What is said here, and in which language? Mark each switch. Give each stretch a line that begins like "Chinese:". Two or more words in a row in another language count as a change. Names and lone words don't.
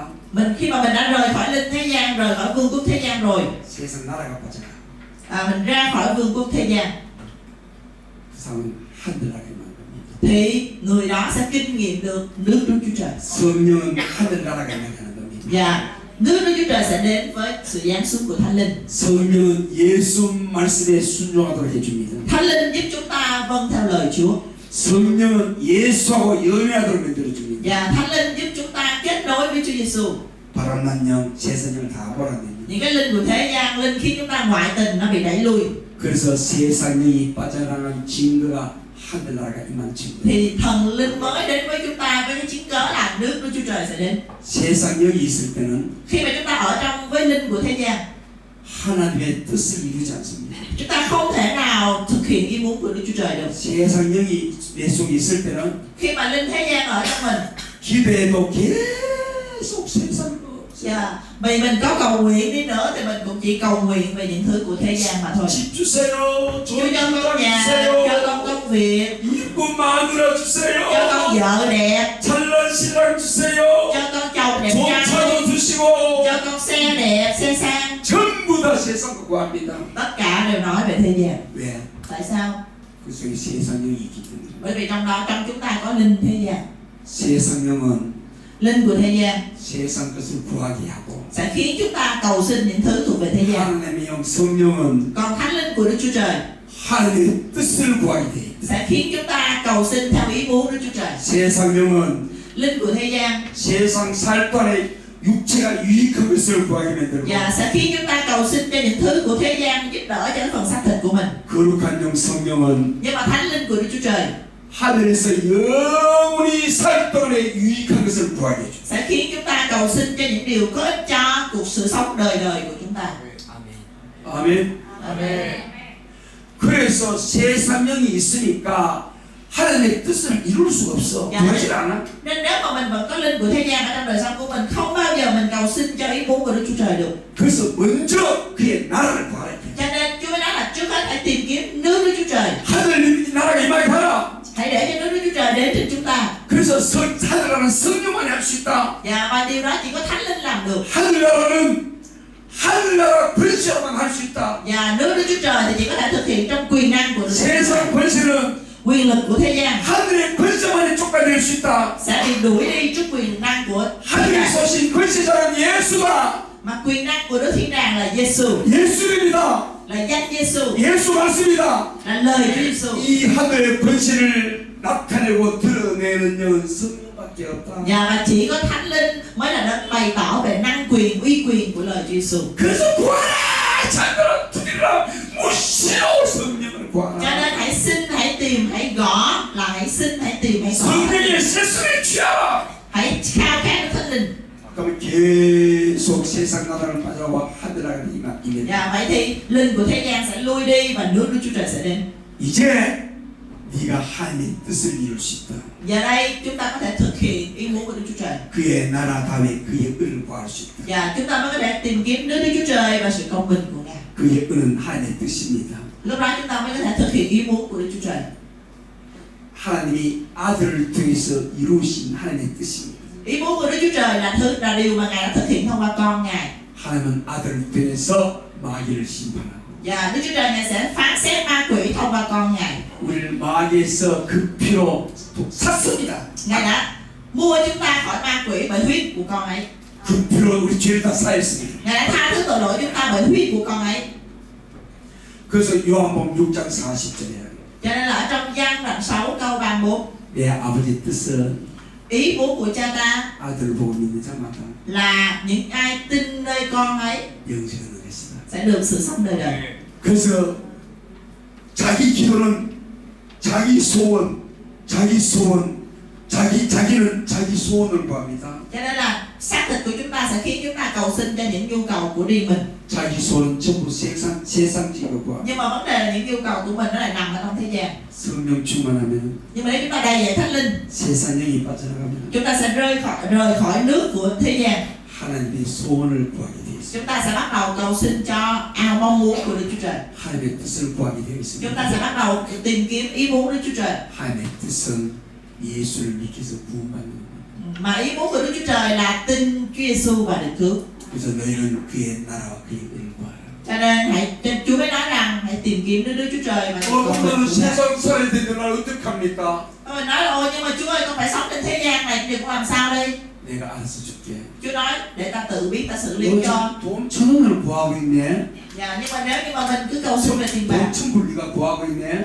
Vietnamese: Khi mà mình đã rời khỏi linh thế gian, rời khỏi vương quốc thế gian rồi,
Korean: 세상 나라가 빠져나가
Vietnamese: mình ra khỏi vương quốc thế gian,
Korean: 그 사람은 하늘나라에 만 겁니다.
Vietnamese: thì người đó sẽ kinh nghiệm được nước Đức Chúa Trời.
Korean: 성령은 하늘나라가 나타나는 겁니다.
Vietnamese: Và nước Đức Chúa Trời sẽ đến với sự giáng xuống của Thánh Linh.
Korean: 성령은 예수 말씀에 순종하도록 해줍니다.
Vietnamese: Thánh Linh giúp chúng ta vâng theo lời Chúa.
Korean: 성령은 예수하고 연애하도록 만들어줍니다.
Vietnamese: Và Thánh Linh giúp chúng ta kết nối với Chúa Giêsu.
Korean: 바람난 영, 세상을 다 몰아냅니다.
Vietnamese: Những cái linh của thế gian, linh khiến chúng ta ngoại tình nó bị đẩy lui.
Korean: 그래서 세상 영이 빠져나가는 증거가 하늘나라가 임한 증거.
Vietnamese: Thì thần linh mới đến với chúng ta với cái chứng cớ là nước Đức Chúa Trời sẽ đến.
Korean: 세상 영이 있을 때는
Vietnamese: Khi mà chúng ta ở trong với linh của thế gian,
Korean: 하나님의 뜻을 이루지 않습니다.
Vietnamese: chúng ta không thể nào thực hiện ý muốn của Đức Chúa Trời được.
Korean: 세상 영이 내 속에 있을 때는
Vietnamese: Khi mà linh thế gian ở trong mình,
Korean: 기도해도 계속 세상 거.
Vietnamese: vì mình có cầu nguyện đi nữa thì mình cũng chỉ cầu nguyện về những thứ của thế gian mà thôi.
Korean: 집 주세요.
Vietnamese: Chúa cho con nhà, cho con công việc,
Korean: 이쁜 마누라
Vietnamese: cho
Korean: 주세요.
Vietnamese: con vợ đẹp,
Korean: 잘난 신랑 주세요.
Vietnamese: cho con chồng đẹp
Korean: 좋은
Vietnamese: trai,
Korean: 차도 주시고
Vietnamese: cho con xe đẹp, xe sang.
Korean: 전부 다 세상 거 구합니다.
Vietnamese: Tất cả đều nói về thế gian.
Korean: 왜?
Vietnamese: Tại sao?
Korean: 그 속에 세상 영이 있기 때문에.
Vietnamese: Bởi vì trong đó, trong chúng ta có linh thế gian.
Korean: 세상 영은
Vietnamese: Linh của thế gian
Korean: 세상 것을 구하게 하고
Vietnamese: sẽ khiến chúng ta cầu xin những thứ thuộc về thế gian.
Korean: 하나님의 영 성령은
Vietnamese: Còn thánh linh của Đức Chúa Trời
Korean: 하나님의 뜻을 구하게 돼 있다.
Vietnamese: sẽ khiến chúng ta cầu xin theo ý muốn Đức Chúa Trời.
Korean: 세상 영은
Vietnamese: Linh của thế gian
Korean: 세상 살 동안에 육체가 유익한 것을 구하게 만들고
Vietnamese: và sẽ khiến chúng ta cầu xin cho những thứ của thế gian giúp đỡ cho cái phần xác thịt của mình.
Korean: 거룩한 영 성령은
Vietnamese: Nhưng mà thánh linh của Đức Chúa Trời
Korean: 하늘에서 영원히 살 동안에 유익한 것을 구하게 해줘.
Vietnamese: sẽ khiến chúng ta cầu xin cho những điều có ích cho cuộc sự sống đời đời của chúng ta.
Korean: 아멘.
Vietnamese: Amen.
Korean: 그래서 세상 영이 있으니까 하나님의 뜻을 이룰 수가 없어. 야. 구하지 않아.
Vietnamese: Nên nếu mà mình vẫn có linh của thế gian ở trong đời sống của mình, không bao giờ mình cầu xin cho ý muốn của Đức Chúa Trời được.
Korean: 그래서 먼저 그의 나라를 구하라.
Vietnamese: Cho nên Chúa mới nói là trước hết hãy tìm kiếm nước Đức Chúa Trời.
Korean: 하늘 나라가 임하게 하라.
Vietnamese: Hãy để cho nước Đức Chúa Trời đến trên chúng ta.
Korean: 그래서 하늘나라는 성령만이 할 수 있다.
Vietnamese: Và điều đó chỉ có Thánh Linh làm được.
Korean: 하늘나라는 하늘나라 권세로만 할 수 있다.
Vietnamese: Và nước Đức Chúa Trời thì chỉ có thể thực hiện trong quyền năng của Đức Chúa Trời.
Korean: 세상 권세는
Vietnamese: Quyền lực của thế gian
Korean: 하늘의 권세만이 쫓아낼 수 있다.
Vietnamese: sẽ bị đuổi đi trước quyền năng của Thiên
Korean: 하늘에
Vietnamese: đàng.
Korean: 쏘신 권세자는 예수다.
Vietnamese: Mà quyền năng của Đức Thiên đàng là Giêsu,
Korean: 예수입니다.
Vietnamese: là danh Giêsu,
Korean: 예수 말씀이다.
Vietnamese: là lời Chúa Giêsu.
Korean: 이 하늘의 권세를 나타내고 드러내는 영은 성령밖에 없다.
Vietnamese: Và chỉ có Thánh Linh mới là đấng bày tỏ về năng quyền, uy quyền của lời Chúa Giêsu.
Korean: 그래서 구하라, 찾으라, 두드리라, 무시로 성령을
Vietnamese: Cho
Korean: 구하라.
Vietnamese: nên hãy xin, hãy tìm, hãy gõ, là hãy xin, hãy tìm, hãy gõ.
Korean: 성령의 세수에 취하라.
Vietnamese: Hãy khao khát Đức Thánh Linh.
Korean: 그러면 계속 세상 나라를 빠져와 하늘나라를 임해.
Vietnamese: Và vậy thì linh của thế gian sẽ lui đi và nước Đức Chúa Trời sẽ đến.
Korean: 이제 네가 하나님의 뜻을 이룰 수 있다.
Vietnamese: Giờ đây chúng ta có thể thực hiện ý muốn của Đức Chúa Trời.
Korean: 그의 나라 다음에 그의 은을 구할 수 있다.
Vietnamese: Và chúng ta mới có thể tìm kiếm nước Đức Chúa Trời và sự công bình của Ngài.
Korean: 그의 은은 하나님의 뜻입니다.
Vietnamese: Lúc đó chúng ta mới có thể thực hiện ý muốn của Đức Chúa Trời.
Korean: 하나님이 아들을 통해서 이루신 하나님의 뜻입니다.
Vietnamese: Ý muốn của Đức Chúa Trời là điều mà Ngài đã thực hiện thông qua con Ngài.
Korean: 하나님은 아들을 통해서 마귀를 심판하고
Vietnamese: Và Đức Chúa Trời Ngài sẽ phán xét ma quỷ thông qua con Ngài.
Korean: 우리를 마귀에서 그 피로 샀습니다.
Vietnamese: Ngài đã mua chúng ta khỏi ma quỷ bởi huyết của con ấy.
Korean: 그 피로 우리 죄를 다 사했습니다.
Vietnamese: Ngài đã tha thứ tội lỗi chúng ta bởi huyết của con ấy.
Korean: 그래서 요한복음 6장 40절에
Vietnamese: Cho nên là ở trong Giăng đoạn 6 câu 34,
Korean: 내 아버지 뜻은
Vietnamese: ý muốn của cha ta
Korean: 아들을 보고 믿는 자마다
Vietnamese: là những ai tin nơi con ấy
Korean: 영생을 얻겠으나.
Vietnamese: sẽ được sự sống đời đời.
Korean: 그래서 자기 기도는 자기 소원, 자기는 자기 소원을 구합니다.
Vietnamese: Cho nên là xác thịt của chúng ta sẽ khiến chúng ta cầu xin cho những nhu cầu của riêng mình.
Korean: 자기 소원은 전부 세상적으로 구합니다.
Vietnamese: Nhưng mà vấn đề là những nhu cầu của mình nó lại nằm ở trong thế gian.
Korean: 성령 충만하면
Vietnamese: Nhưng mà nếu chúng ta đầy dạy Thánh Linh,
Korean: 세상 영이 빠져나가면
Vietnamese: chúng ta sẽ rời khỏi nước của thế gian.
Korean: 하나님의 소원을 구하게 되어 있습니다.
Vietnamese: Chúng ta sẽ bắt đầu cầu xin cho ao mong muốn của Đức Chúa Trời.
Korean: 하나님의 뜻을 구하게 되어
Vietnamese: Chúng
Korean: 있습니다.
Vietnamese: ta sẽ bắt đầu tìm kiếm ý muốn Đức Chúa Trời.
Korean: 하나님의 뜻은 예수를 믿기서 구원받는 것.
Vietnamese: Mà ý muốn của Đức Chúa Trời là tin Chúa Giêsu và được cứu.
Korean: 그래서 너희는 그의 나라와 그의 의를 구하라.
Vietnamese: Cho nên Chúa mới nói rằng hãy tìm kiếm Đức Chúa Trời và
Korean: 그러면 세상 살아야 되는 날 어떡합니까?
Vietnamese: Mình nói là ôi nhưng mà Chúa ơi con phải sống trên thế gian này thì con làm sao đây?
Korean: 내가 알아서 줄게.
Vietnamese: Chúa nói để ta tự biết ta xử lý
Korean: 너
Vietnamese: cho.
Korean: 지금 돈 1,000원을 구하고 있네.
Vietnamese: Dạ, nhưng mà nếu như mà mình cứ cầu xin về tiền bạc,
Korean: 돈 1,000불 네가 구하고 있네.